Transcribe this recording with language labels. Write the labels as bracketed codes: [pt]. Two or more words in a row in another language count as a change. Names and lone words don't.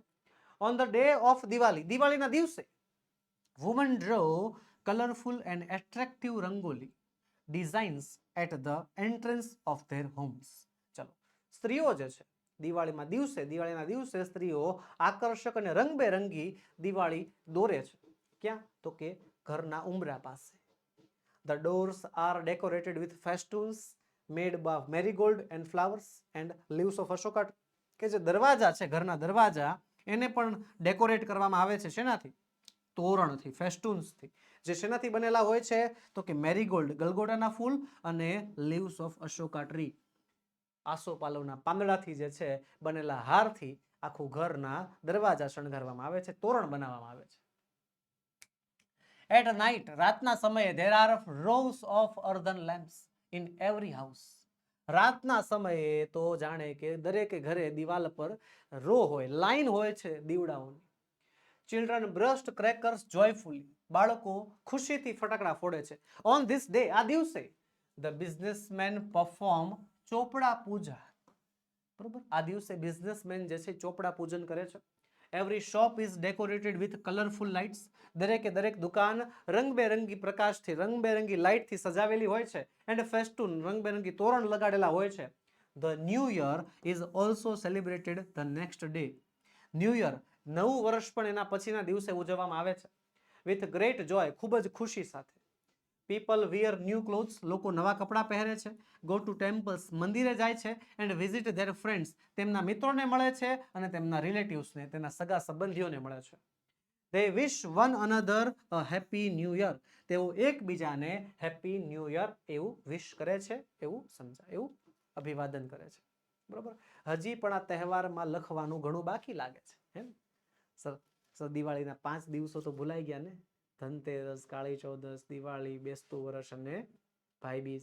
[en] On the day of Diwali, [gu] દિવાળીના દિવસે [en] women draw colorful and attractive rangoli designs at the entrance of their homes. [gu] ચલો, સ્ત્રીઓ જે છે દિવાળીના દિવસે સ્ત્રીઓ આકર્ષક અને રંગબેરંગી દિવાળી દોરે છે. ક્યાં? તો કે ઘરના ઉંબરા પાસે. [en] The doors are decorated with festoons made by marigold and flowers and leaves of ashoka. [gu] કે જે દરવાજા છે, ઘરના દરવાજા, એને પણ ડેકોરેટ કરવામાં આવે છે. શેનાથી? તોરણથી, ફેસ્ટૂન્સથી. જે શેનાથી બનેલા હોય છે? તો કે મેરીગોલ્ડ, ગલગોટાના ફૂલ, અને [en] leaves of Ashoka tree, [gu] આસોપાલવના પાંદડાથી જે છે બનેલા હારથી આખું ઘરના દરવાજા શણગારવામાં આવે છે, તોરણ બનાવવામાં આવે છે. [en] At night, [gu] રાતના સમયે, [en] there are rows of earthen lamps in every house. [gu] રાતના સમયે તો જાણે કે દરેક ઘરે દિવાલ પર રો હોય, લાઈન હોય છે દીવડાઓની. [en] Children burst crackers joyfully. [gu] બાળકો ખુશીથી ફટાકડા ફોડે છે. [en] On this day, [gu] આ દિવસે, [en] the businessmen perform [gu] ચોપડા પૂજા. બરોબર? આ દિવસે બિઝનેસમેન જે છે ચોપડા પૂજન કરે છે. [en] Every shop is decorated with colorful lights. [gu] દરેકે દરેક દુકાન રંગબેરંગી પ્રકાશથી, રંગબેરંગી લાઇટથી સજાવેલી હોય છે. [en] And festoon, [gu] રંગબેરંગી તોરણ લગાડેલા હોય છે. [en] The new year is also celebrated the next day. new year, [gu] નવું વર્ષ પણ એના પછીના દિવસે ઉજવવામાં આવે છે. [en] With great joy, [gu] ખૂબ જ ખુશી સાથે. [en] People wear new clothes, [gu] લોકો નવા કપડાં પહેરે છે. [en] Go to temples, [gu] મંદિરે જાય છે. [en] And visit their friends, [gu] તેમના મિત્રોને મળે છે અને તેમના રિલેટિવ્સને, તેના સગા સંબંધીઓને મળે છે. [en] They wish one another a happy new year. [gu] તેઓ એકબીજાને [en] happy new year [gu] એવું વિશ કરે છે, એવું સમજાય, એવું અભિવાદન કરે છે. બરોબર? હજી પણ આ તહેવારમાં લખવાનું ઘણું બાકી લાગે છે. સર દિવાળીના 5 દિવસો તો ભૂલાઈ ગયા ને. ધનતેરસ, કાળી ચૌદસ, દિવાળી, બેસતું વર્ષ અને ભાઈબીજ.